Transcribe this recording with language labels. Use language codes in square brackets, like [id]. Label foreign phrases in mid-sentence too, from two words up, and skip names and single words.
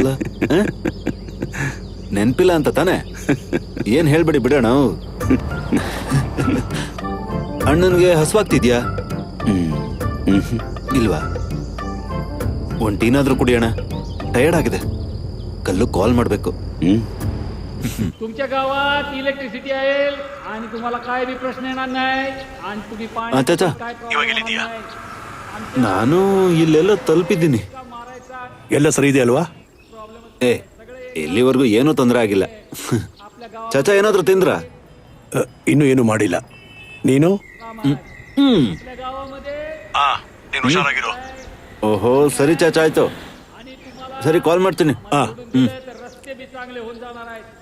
[kn] ನೆನ್ಪಿಲ್ಲ ಅಂತ ತಾನೆ? ಏನ್ ಹೇಳ್ಬೇಡಿ ಬಿಡೋಣ. ಅಣ್ಣನ್ಗೆ ಹಸುವಾಗ್ತಿದ್ಯಾ? ಇಲ್ವಾ? ಒಂದ್ ಟೀನಾದ್ರೂ ಕುಡಿಯೋಣ, ಟಯರ್ಡ್ ಆಗಿದೆ. ಕಲ್ಲು ಕಾಲ್ ಮಾಡ್ಬೇಕು. [mr] तुमच्या गावात इलेक्ट्रिसिटी आहे आणि तुम्हाला काय बी प्रश्न येणार नाही आणि तुम्ही पाणी अच्छा. काय problem होणार नाही. [kn] ನಾನು ಇಲ್ಲೆಲ್ಲ ತಲುಪಿದ್ದೀನಿ. ಎಲ್ಲ ಸರಿ ಇದೆ ಅಲ್ವಾ? ಏ, ಇಲ್ಲಿವರೆಗೂ ಏನೂ ತೊಂದರೆ ಆಗಿಲ್ಲ. ಚಾಚಾ ಏನಾದ್ರೂ ತಿಂದ್ರ? ಇನ್ನೂ ಏನು ಮಾಡಿಲ್ಲ. ನೀನು? ಹುಷಾರಾಗಿರೋ. ಓಹೋ, ಸರಿ ಚಾಚಾ, ಆಯ್ತು. ಸರಿ, ಕಾಲ್ ಮಾಡ್ತೀನಿ. [mr] रस्ते बी चांगले होऊन जाणार आहेत.